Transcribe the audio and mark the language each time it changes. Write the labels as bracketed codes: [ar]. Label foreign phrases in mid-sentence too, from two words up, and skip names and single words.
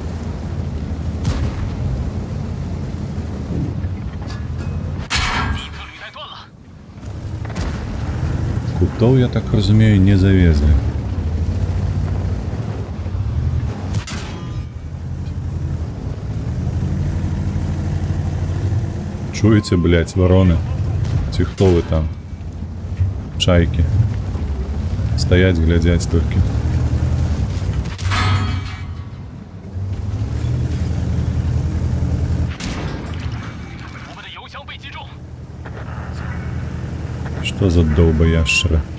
[be] Кутоў, я так разумею, [ru] не завезли. [uk] Чуеце, блядь, вороны? [be] Ці хто вы там? Чайки. [ru] Стоять, глядять только. Что за долбоящеры?